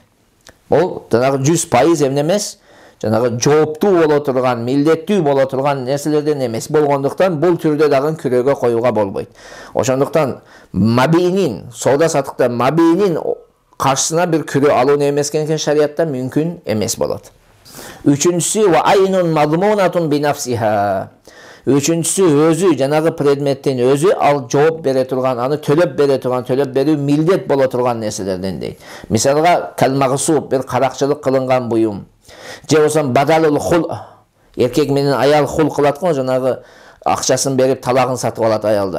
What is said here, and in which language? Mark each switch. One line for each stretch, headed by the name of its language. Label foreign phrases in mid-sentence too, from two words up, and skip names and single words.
Kyrgyz: Ол жанагы 100% эмне эмес, жанагы жооптуу боло турган, милдеттүү боло турган нерселерден эмес болгондуктан бул түрдө дагы күрөөгө коюуга болбойт. Ошондуктан мабийнин, соода саттыкта мабийнин каршысына бир күрөө алуу не эмескен шариатта мүмкүн эмес болот.
Arabic: Үчүнчүсү وعين مضمونة بنفسها.
Kyrgyz: Үчүнчүсү өзү жанагы предметтин өзү ал жооп бере турган, аны төлөп бере турган, төлөп берүү милдет боло турган нерселерден дейт. Мисалга, калмагысуу бир каракчылык кылынган буюм. Же болсо
Arabic: بدل الخلع,
Kyrgyz: эркек менен аял хул кылат го, жанагы акчасын берип талагын сатып алат аялдар.